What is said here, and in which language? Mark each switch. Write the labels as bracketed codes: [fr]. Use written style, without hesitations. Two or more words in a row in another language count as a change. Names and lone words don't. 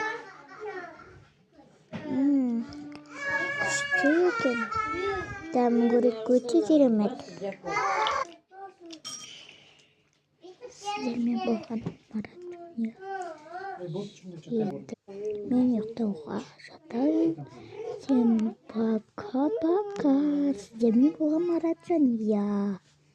[kk] Күшті екен. Дәмін көріп өте керемет. Сіздермен болған Маратжан. Енді мен ұйықтауға жатайын. [ru] Всем пока-пока. [kk] Сіздермен болған Маратжан.